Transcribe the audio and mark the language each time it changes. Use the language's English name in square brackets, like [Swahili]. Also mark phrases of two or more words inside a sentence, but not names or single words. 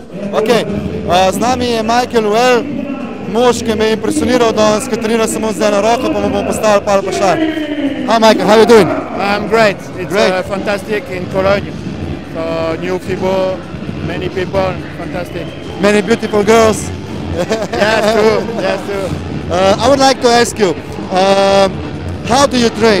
[English] Okay. [Slovenian] Z nami je Michael, mož, ki me je impresioniral danes, ki trenira samo z eno roko, pa mu bomo postavili par vprašanj. [English] Hi Michael, how are you doing? I'm great. It's fantastic in Cologne. So new people, many people, fantastic. Many beautiful girls. Yes, too. Yes, too. I would like to ask you, how do you train?